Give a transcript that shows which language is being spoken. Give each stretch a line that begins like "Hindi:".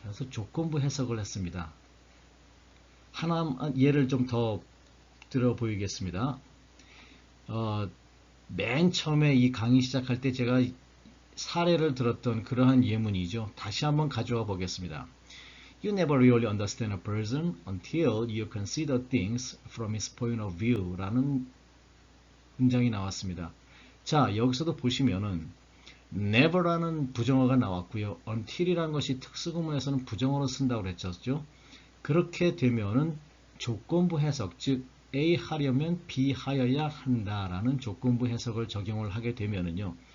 Korean: 그래서 조건부 해석을 했습니다. 하나 예를 좀 더 들어 보이겠습니다. 맨 처음에 이 강의 시작할 때 제가 사례를 들었던 그러한 예문이죠. 다시 한번 가져와 보겠습니다.
English: You never really understand a person until you consider things from his point of view
Korean: 라는 문장이 나왔습니다. 자, 여기서도 보시면은 never라는 부정어가 나왔고요. until이라는 것이 특수구문에서는 부정어로 쓴다고 그랬죠. 그렇게 되면은 조건부 해석, 즉 A 하려면 B 하여야 한다라는 조건부 해석을 적용을 하게 되면은요.